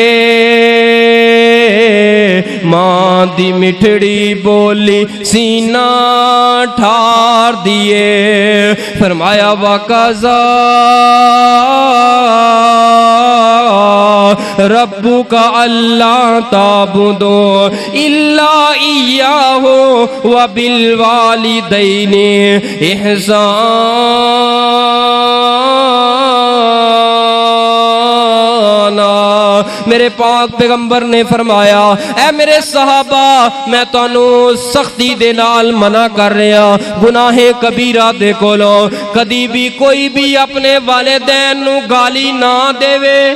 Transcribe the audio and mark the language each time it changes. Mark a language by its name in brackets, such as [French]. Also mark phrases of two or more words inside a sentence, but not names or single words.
[Punjabi] ماں دی مٹھڑی بولی سینہ ٹھار دئیے. [Arabic] फरमाया وَقَضَىٰ رَبُّكَ أَلَّا تَعْبُدُوا إِلَّا إِيَّاهُ وَبِالْوَالِدَيْنِ إِحْسَانًا. [Punjabi] میرے پاک پیغمبر نے فرمایا، اے میرے صحابہ میں تہانوں سختی دے نال منع کر رہا گناہ کبیرہ دے کولوں. کدی وی کوئی وی اپنے والدین نوں گالی نہ دیوے.